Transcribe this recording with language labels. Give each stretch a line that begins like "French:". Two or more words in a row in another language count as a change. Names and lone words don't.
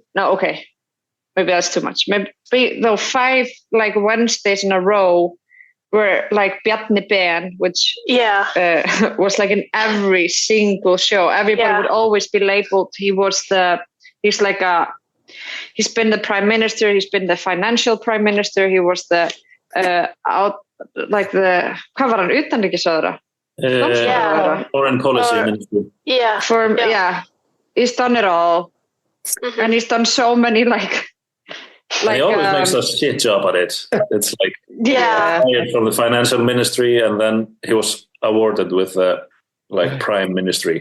English: No, okay, maybe that's too much. Maybe though 5 like Wednesdays in a row were like Bjarni Ben, which was like in every single show. Everybody would always be labeled. He's been the prime minister. He's been the financial prime minister. He was the
Icelandic: hvað var hann, utanríkisráðherra?
English: Foreign policy ministry. He's done it all, and he's done so many he always makes a shit job at it. It's like hired from the financial ministry, and then he was awarded with prime ministry.